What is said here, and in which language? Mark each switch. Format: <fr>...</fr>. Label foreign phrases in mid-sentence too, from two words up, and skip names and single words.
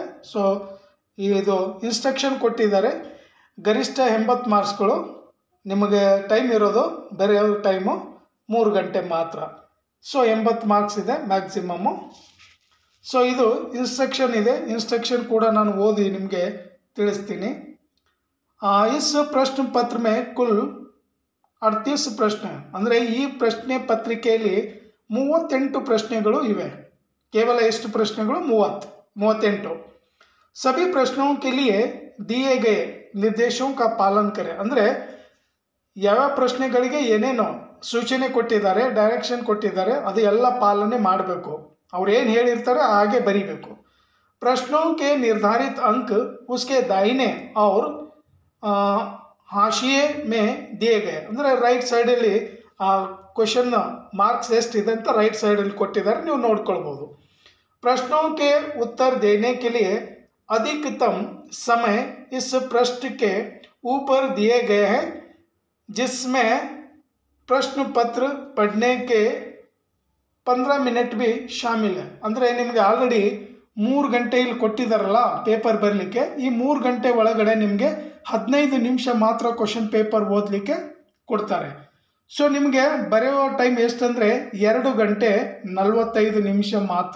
<kn>ಸೊ ಇದು ಇನ್ಸ್ಟ್ರಕ್ಷನ್ ಕೊಟ್ಟಿದ್ದಾರೆ, ಗರಿಷ್ಠ 80 ಮಾರ್ಕ್ಸ್ಗಳು, ನಿಮಗೆ ಟೈಮ್ ಇರೋದು ಬರೆಯೋ ಟೈಮು 3 ಗಂಟೆ ಮಾತ್ರ। ಸೊ 80 ಮಾರ್ಕ್ಸ್ ಇದೆ ಮ್ಯಾಕ್ಸಿಮಮ್ಮು। ಸೊ ಇದು ಇನ್ಸ್ಟ್ರಕ್ಷನ್ ಇದೆ, ಇನ್ಸ್ಟ್ರಕ್ಷನ್ ಕೂಡ ನಾನು ಓದಿ ನಿಮಗೆ ತಿಳಿಸ್ತೀನಿ।</kn> <hi>इस प्रश्न पत्र में कुल 38 प्रश्न,</hi> <kn>ಅಂದರೆ ಈ ಪ್ರಶ್ನೆ ಪತ್ರಿಕೆಯಲ್ಲಿ 38 ಪ್ರಶ್ನೆಗಳು ಇವೆ। ಕೇವಲ ಎಷ್ಟು ಪ್ರಶ್ನೆಗಳು? 38।</kn> <hi>सभी प्रश्नों के लिए दिए गए निर्देशों का पालन करें,</hi> <kn>ಅಂದರೆ ಯಾವ ಪ್ರಶ್ನೆಗಳಿಗೆ ಏನೇನೋ ಸೂಚನೆ ಕೊಟ್ಟಿದ್ದಾರೆ, ಡೈರೆಕ್ಷನ್ ಕೊಟ್ಟಿದ್ದಾರೆ, ಅದು ಎಲ್ಲ ಪಾಲನೆ ಮಾಡಬೇಕು, ಅವ್ರು ಏನು ಹೇಳಿರ್ತಾರೆ ಹಾಗೆ ಬರೀಬೇಕು।</kn> <hi>प्रश्नों के निर्धारित अंक उसके दाहिने और हाशिए में दिए गए,</hi> <kn>ಅಂದರೆ</kn> <en>right sideಅಲ್ಲಿ question marks</en> <kn>ಎಷ್ಟಿದೆ ಅಂತ</kn> <en>right sideಅಲ್ಲಿ</en> <kn>ಕೊಟ್ಟಿದ್ದಾರೆ, ನೀವು ನೋಡ್ಕೊಳ್ಬೋದು।</kn> <hi>प्रश्नों के उत्तर देने के लिए अधिकतम समय इस प्रश्न के ऊपर दिए गए हैं, जिसमें प्रश्न पत्र पढ़ने के 15 मिनट भी शामिल है।</hi> <kn>ಅಂದರೆ ನಿಮಗೆ ಆಲ್ರೆಡಿ 3 ಗಂಟೆ ಇಲ್ಲಿ ಕೊಟ್ಟಿದ್ದಾರಲ್ಲ ಪೇಪರ್ ಬರಲಿಕ್ಕೆ, ಈ 3 ಗಂಟೆ ಒಳಗಡೆ ನಿಮಗೆ 15 ನಿಮಿಷ ಮಾತ್ರ</kn> <en>question paper</en> <kn>ಓದಲಿಕ್ಕೆ ಕೊಡ್ತಾರೆ. ಸೊ ನಿಮಗೆ ಬರೆಯೋ ಟೈಮ್ ಎಷ್ಟಂದರೆ 2 ಗಂಟೆ 45 ನಿಮಿಷ ಮಾತ್ರ.</kn>